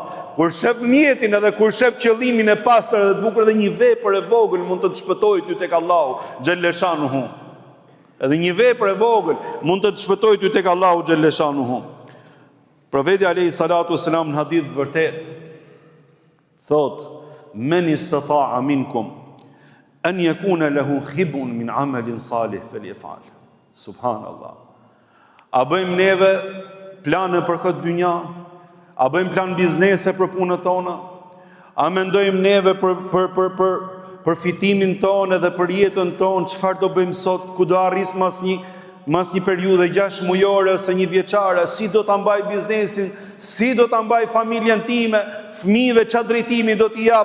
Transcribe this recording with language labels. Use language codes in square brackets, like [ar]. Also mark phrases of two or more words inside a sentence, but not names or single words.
[sq] Kur shef mjetin edhe kur shef qëllimin e pastër dhe të bukur, dhe një vepër e vogël mund të të shpëtojë ty tek Allahu xhaleshanuhu. Edhe një vepër e vogël mund të të shpëtojë ty tek Allahu xhaleshanuhu. Profeti [ar] عليه الصلاة والسلام [sq] në hadith vërtet thot [ar] من استطاع منكم أن يكون له خبء من عمل صالح فليفعل. [sq] Subhanallah. A bëjmë neve plane për këtë dynja? A bëjmë plan biznese për punët tona? A mendojmë neve për fitimin tonë dhe për jetën tonë, çfarë do bëjmë sot, ku do arris mas një periudhe 6 mujore ose 1 vjeçare, si do ta mbaj biznesin, si do ta mbaj familjen time, fëmijëve çfarë drejtimi do t'i jap?